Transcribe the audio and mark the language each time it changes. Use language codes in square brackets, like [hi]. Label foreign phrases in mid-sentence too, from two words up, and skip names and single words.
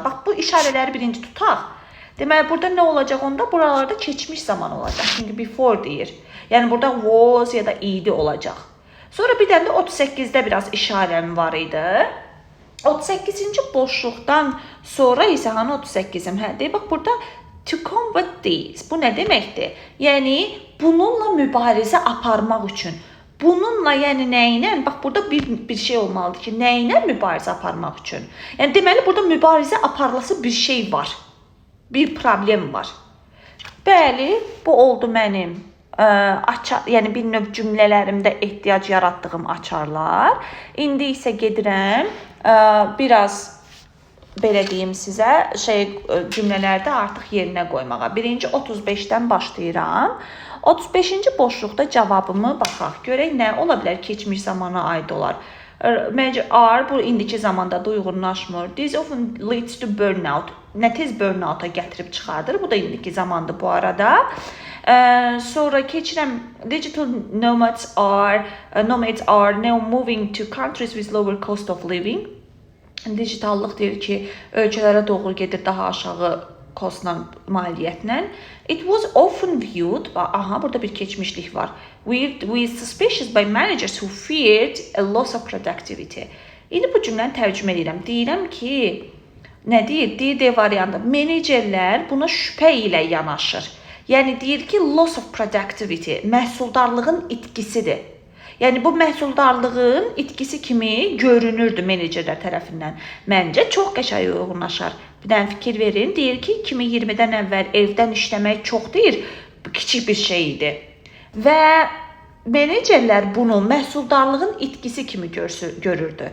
[az] Bax, bu işarələri birinci tutaq. Deməli, burada nə olacaq onda? Buralarda keçmiş zaman olacaq. Çünki before deyir. Yəni, burada was ya da idi olacaq. Sonra bir dənə də 38-də biraz işarəm var idi. 38-ci boşluqdan sonra isə, hani 38-im, deyir, bax, burada [en] to combat this. [az] Bu nə deməkdir? Yəni, bununla mübarizə aparmaq üçün. Bununla, yəni nə ilə? Bax, burada bir şey olmalıdır ki, nə ilə mübarizə aparmaq üçün? Yəni, deməli, burada mübarizə aparılası bir şey var. Bir problem var. Bəli, bu oldu mənim yəni bir növ cümlələrimdə ehtiyac yaratdığım açarlar. İndi isə gedirəm, biraz belə deyim sizə, cümlələrdə artıq yerinə qoymağa. Birinci 35-dən başlayıram. 35-ci boşluqda cavabımı baxaq. Görək nə ola bilər, keçmiş zamana aid olar. Məncə are bu indiki zamanda da uyğunlaşmır. [en] This often leads to burnout. [az] Nə tez burnout-a gətirib çıxardır. Bu da indiki zamanda bu arada. Sonra keçirəm, [en] digital nomads are now moving to countries with lower cost of living. [az] Digitallıq deyir ki, ölkələrə doğru gedir daha aşağı kostla, maliyyətlə. [en] It was often viewed, [az] burada bir keçmişlik var. [en] With suspicious by managers who feared a loss of productivity. [az] İndi bu cümləni tərcümə edirəm. Deyirəm ki, nə deyir? Deyir D variantı. Menecerlər buna şübhə ilə yanaşır. Yəni deyir ki, [en] loss of productivity [az] məhsuldarlığın itkisidir. Yəni bu məhsuldarlığın itkisi kimi görünürdü menecerlər tərəfindən. Məncə çox qəşəng uyğunlaşar. Bir dənə fikir verin. Deyir ki, 2020-dən əvvəl evdən işləmək çox deyir, kiçik bir şey idi. Və menecerlər bunu məhsuldarlığın itkisi kimi görürdü.